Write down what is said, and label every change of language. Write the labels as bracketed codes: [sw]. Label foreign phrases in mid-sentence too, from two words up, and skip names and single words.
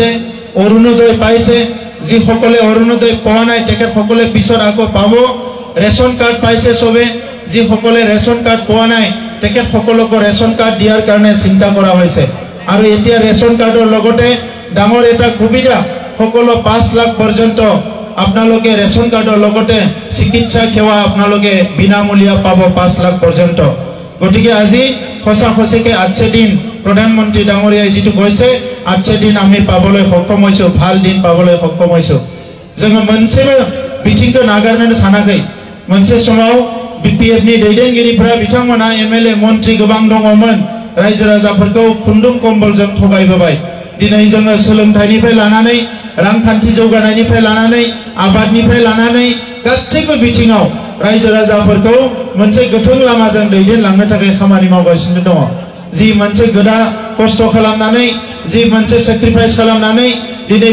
[as] অৰুণোদয় পাইছে যি সকলে অৰুণোদয় পোৱা নাই তেখেত সকলে পিছত আকৌ পাব ৰেশন কাৰ্ড পাইছে সবে যি সকলে ৰেশন কাৰ্ড পোৱা নাই তেখেত সকলক ৰেশন কাৰ্ড দিয়াৰ কাৰণে চিন্তা কৰা হৈছে আৰু এতিয়া ৰেশন কাৰ্ডৰ লগতে ডাঙৰ এটা সুবিধা সকলো 5 লাখ পৰ্যন্ত আপোনালোকে ৰেশন কাৰ্ডৰ লগতে চিকিৎসা সেৱা আপোনালোকে বিনামূলীয়া পাব 5 লাখ পৰ্যন্ত গতিকে আজি খসাখসিকে 8 দিন প্ৰধানমন্ত্ৰী ডাঙৰীয়াই যেটো কৈছে 8 দিন আমি পাবলৈ সক্ষম হৈছো ভাল দিন পাবলৈ সক্ষম হৈছো [brx] जोङो मोनसेबो बिथिंखौ नागारनो सानाखै मोनसे समाव बिपिएफ नि दैदेनगिरिफोरा बिथांमोना एमएलए मन्त्रि गोबां दङमोन रायजो राजाफोरखौ खुन्दुं कम्बलजों थगायबोबाय दिनै जोङो सोलोंथाइनिफ्राय लानानै रांखान्थि जौगानायनिफ्राय लानानै आबादनिफ्राय लानानै गासैबो बिथिङाव रायजो राजाफोरखौ मोनसे गोथों लामाजों दैदेनलांनो थाखाय खामानि मावगासिनो दङ जि मोनसे गोदा खस्थ' खालामनानै जि मोनसे सेक्रिफाइस खालामनानै दिनै